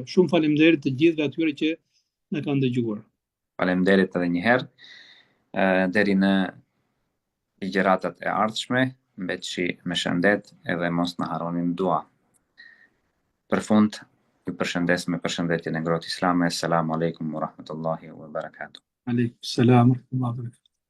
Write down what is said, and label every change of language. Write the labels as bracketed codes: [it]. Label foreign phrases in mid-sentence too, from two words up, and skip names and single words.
[sq] Shumë faleminderit të gjithëve atyre që na kanë dëgjuar. Faleminderit edhe një herë. Deri në ligjëratat e ardhshme, mbetëshi me shëndet edhe mos na harroni në dua. Për fund, ju përshëndes me përshëndetjen e ngrohtë islame. [ar] السلام عليكم ورحمة الله وبركاته. وعليكم السلام ورحمة الله وبركاته.